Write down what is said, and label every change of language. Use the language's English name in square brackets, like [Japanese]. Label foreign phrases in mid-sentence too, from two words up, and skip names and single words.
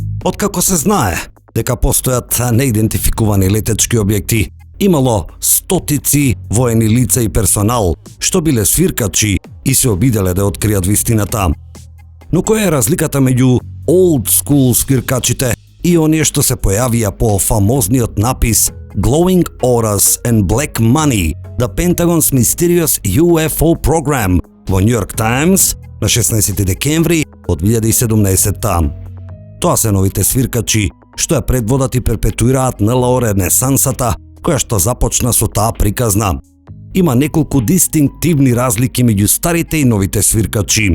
[Macedonian] Откако се знае дека постојат неидентификувани летечки објекти, имало стотици воени лица и персонал што биле свиркачи и се обиделе да откријат вистината. Но која е разликата меѓу [English] old school [Macedonian] свиркачите и оние што се појавија по фамозниот напис Glowing Auras and Black Money, The Pentagon's Mysterious UFO Program во New York Times на 16 декември од 2017. Тоа се новите свиркачи што ја предводат и перпетуираат НЛО ренесансата која што започна со таа приказна. Има неколку дистинктивни разлики меѓу старите и новите свиркачи.